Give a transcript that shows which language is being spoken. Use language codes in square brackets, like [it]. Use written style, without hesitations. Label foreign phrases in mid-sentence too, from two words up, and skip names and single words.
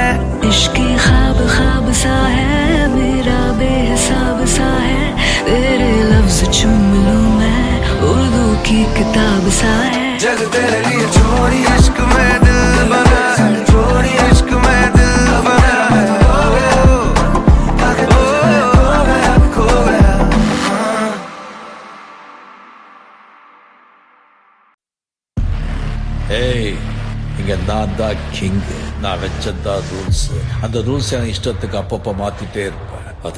[hi] इश्क ख्वाब ख्वाब सा है मेरा बेहिसाब सा है तेरे लफ्ज चूम लूं मैं उर्दू की किताब सा है जग तेरे लिए छोड़ी इश्क में दिल बना है छोड़ी इश्क में दिल बना है खो गया [ta] ஏய் இங்க நான் தான் கிங் நான் வச்சதான் ரூல்ஸ் அந்த ரூல்ஸ் எனக்கு இஷ்டத்துக்கு அப்பப்போ மாத்திட்டே இருப்பேன் அது